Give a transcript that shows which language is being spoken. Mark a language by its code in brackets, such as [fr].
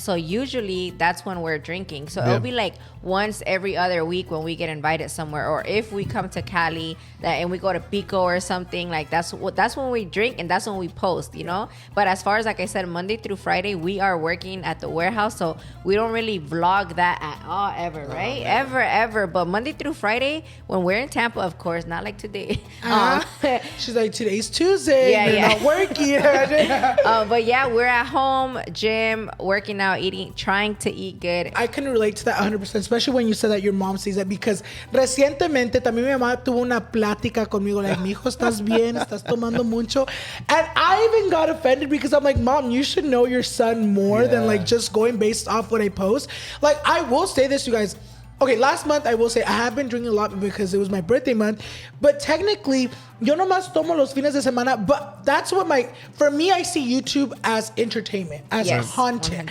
[en] So usually that's when we're drinking. So it'll be like once every other week when we get invited somewhere, or if we come to Cali and we go to Pico or something, like that's when we drink and that's when we post, But as far as, like I said, Monday through Friday, we are working at the warehouse, so we don't really vlog that at all ever, right? Ever. But Monday through Friday, when we're in Tampa, of course, not like today. She's like, today's Tuesday. You're not working. But we're at home, gym, working out, eating, trying to eat good. I can relate to that 100%, especially when you said that your mom sees that, because [es] recientemente también mi mamá tuvo una plática conmigo, [en] like, [es] mijo, ¿estás bien? ¿Estás tomando mucho? [en] And I even got offended because I'm like, Mom, you should know your son more than like just going based off what I post. Like, I will say this, you guys. Okay, last month I will say I have been drinking a lot because it was my birthday month. But technically, [es] yo nomás tomo los fines de semana. [en] But that's what for me, I see YouTube as entertainment, as content.